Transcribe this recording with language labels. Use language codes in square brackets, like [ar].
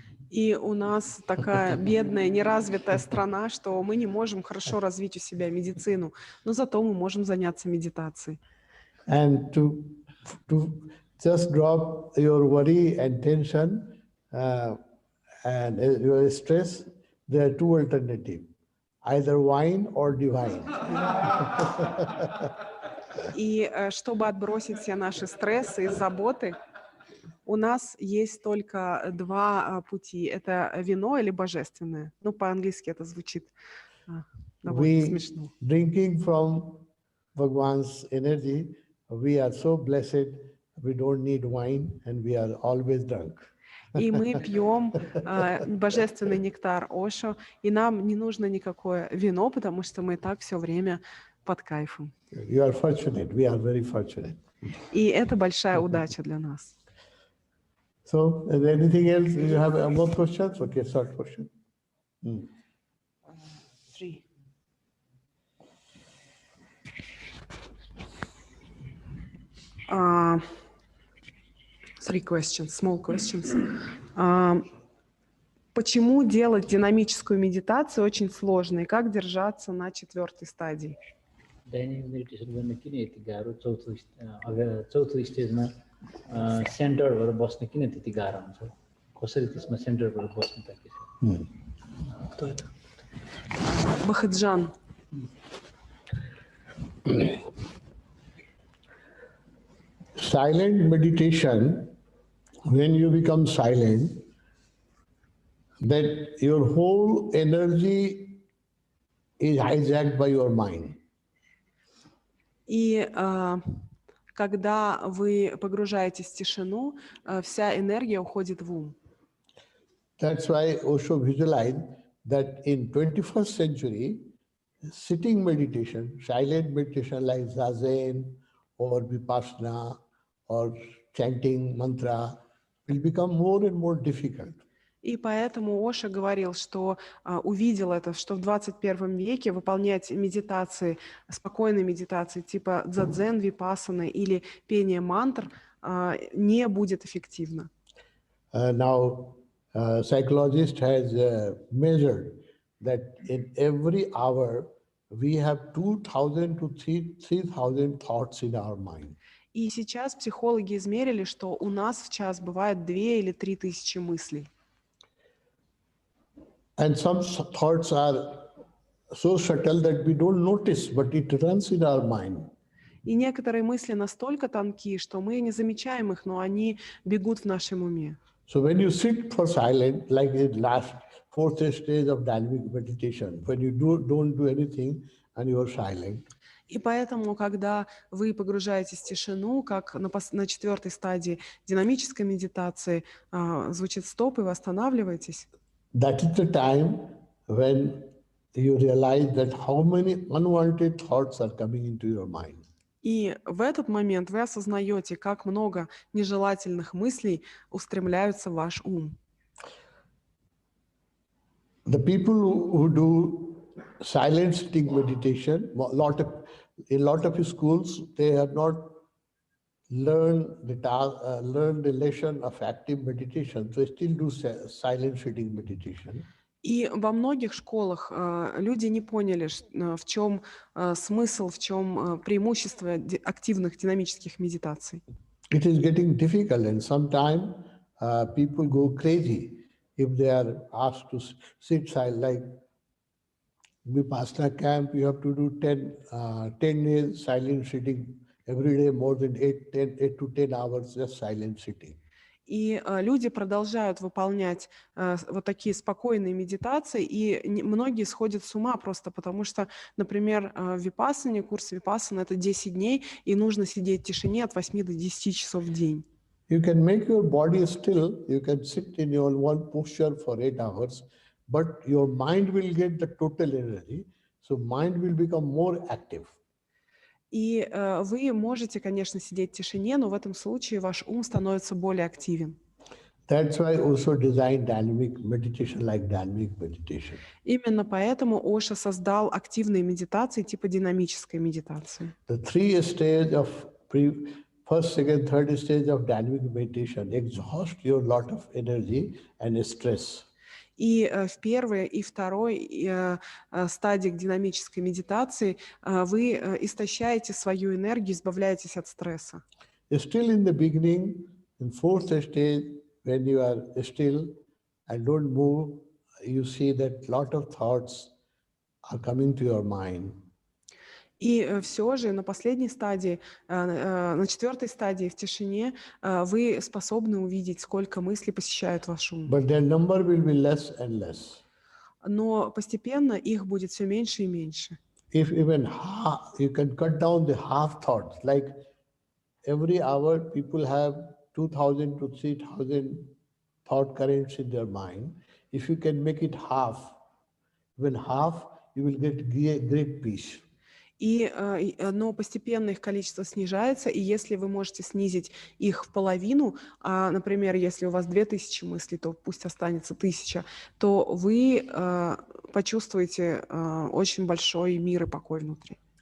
[ru] И у нас такая бедная, неразвитая страна, что мы не можем хорошо развить у себя медицину, но зато мы можем заняться медитацией. [en] And to just drop your worry and tension and your stress, there are two alternatives, either wine or divine. [ru] И чтобы отбросить все наши стрессы и заботы, у нас есть только два пути. Это вино или божественное. По-английски это звучит довольно смешно. [en] Drinking from Bhagwan's energy, we are so blessed, we don't need wine and we are always drunk. [ru] И мы пьем божественный нектар Ошо, и нам не нужно никакое вино, потому что мы и так все время под кайфом. [en] You are fortunate. We are very fortunate. [ru] И это большая удача для нас. [en] So, is there anything else? You have more questions? Okay, short question. 3. Three questions, small questions. [ru] Почему делать динамическую медитацию очень сложно и как держаться на 4-й стадии? [ne] Dynamic meditation गर्न किन यति गाह्रो चौथो स्टेजमा centre भएर बस्न किन त्यति गाह्रो हुन्छ कसरी त्यसमा सेन्टर भएर बस्न त के छ [ru] Бахаджан. [en] Silent meditation, when you become silent, that your whole energy is hijacked by your mind. [ru] И когда вы погружаетесь в тишину, вся энергия уходит в ум. [en] That's why Osho visualized that in 21st century, sitting meditation, silent meditation like Zazen or Vipassana or chanting mantra will become more and more difficult. [ru] И поэтому Оша говорил, что увидел это, что в 21 веке выполнять медитации, спокойные медитации типа дзадзен, випассаны или пение мантр не будет эффективно. [en] Now, psychologist has measured that in every hour we have 2,000 to 3,000 thoughts in our mind. [ru] И сейчас психологи измерили, что у нас в час бывает 2 или 3 тысячи мыслей. [en] And some thoughts are so subtle that we don't notice, but it runs in our mind. [ru] И некоторые мысли настолько тонкие, что мы не замечаем их, но они бегут в нашем уме. [en] So when you sit for silent, like in last 4th stage of dynamic meditation, when you don't do anything and you are silent. [ru] И поэтому, когда вы погружаетесь в тишину, как на 4-й стадии динамической медитации, звучит стоп, и вы останавливаетесь. [en] That is the time when you realize that how many unwanted thoughts are coming into your mind. [ru] И в этот момент вы осознаете, как много нежелательных мыслей устремляются в ваш ум. [en] The people who do silent sitting meditation, in a lot of schools, they have not learned the lesson of active meditation, so they still do silent sitting meditation. [ru] И во многих школах люди не поняли, в чем смысл, в чем преимущество активных динамических медитаций. [en] It is getting difficult, and sometimes people go crazy if they are asked to sit silent. Like Vipassana camp, you have to do 10 days silent sitting every day, more than 8 to 10 hours just silent sitting. [ru] И люди продолжают выполнять вот такие спокойные медитации, и многие сходят с ума просто потому, что, например, в випассане, курс випассаны — это 10 дней, и нужно сидеть в тишине от 8 до 10 часов в день. [en] You can make your body still, you can sit in your one posture for 8 hours, but your mind will get the total energy, so mind will become more active. [ru] И вы можете, конечно, сидеть в тишине, но в этом случае ваш ум становится более активен. [en] That's why also designed dynamic meditation like dynamic meditation. [ru] Именно поэтому Оша создал активные медитации типа динамической медитации. [en] The 3 stages of first, second, third stage of dynamic meditation exhaust your lot of energy and stress. [ru] И в первой и второй стадиях динамической медитации вы истощаете свою энергию, избавляетесь от стресса. [en] Still in the beginning, in 4th stage, when you are still and don't move, you see that lot of thoughts are coming to your mind. [ru] И все же на последней стадии, на 4-й стадии в тишине вы способны увидеть, сколько мыслей посещают ваш ум. [en] But their number will be less and less. [ru] Но постепенно их будет все меньше и меньше. [en] If even half, you can cut down the half thoughts. Like every hour, people have 2,000 to 3,000 thought currents in their mind. If you can make it half, even half, you will get great peace. [ru] Но постепенно их количество снижается, и если вы можете снизить их в половину, например, если у вас 2000 мыслей, то пусть останется 1000, то вы почувствуете очень большой мир и покой внутри.